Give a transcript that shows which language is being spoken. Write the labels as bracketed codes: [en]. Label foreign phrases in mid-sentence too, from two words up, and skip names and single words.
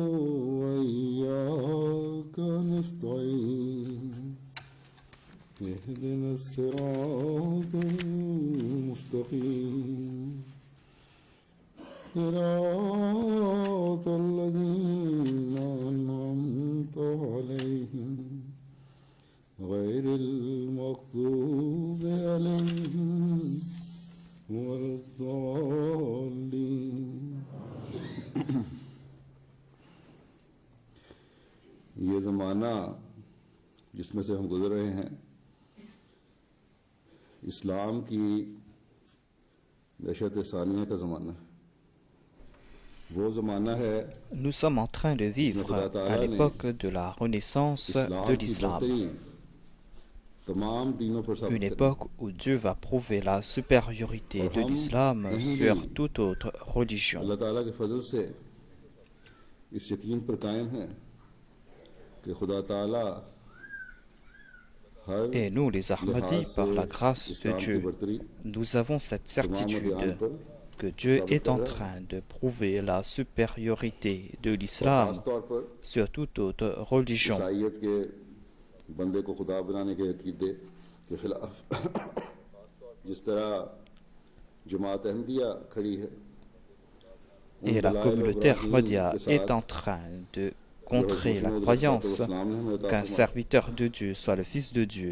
[ar] وإياك نستعين اهدنا الصراط المستقيم صراط الذين أنعمت عليهم غير المغضوب عليهم ولا الضالين। [ur] یہ زمانہ جس میں سے ہم گزر رہے ہیں اسلام کی دہشت ثانیہ کا زمانہ ہے. وہ زمانہ ہے [fr] Nous sommes en train de vivre à l'époque de la renaissance de l'islam, une époque où Dieu va prouver la supériorité de l'islam sur toute autre religion. [ur] اللہ تعالیٰ کے فضل سے اس یقین پر قائم ہے کہ خدا تعالیٰ [fr] Et nous, les Ahmadis, par la grâce de Dieu, nous avons cette certitude que Dieu est en train de prouver la supériorité de l'islam sur toute autre religion. Et la communauté Ahmadiyya est en train de contrer la croyance qu'un serviteur de Dieu soit le Fils de Dieu.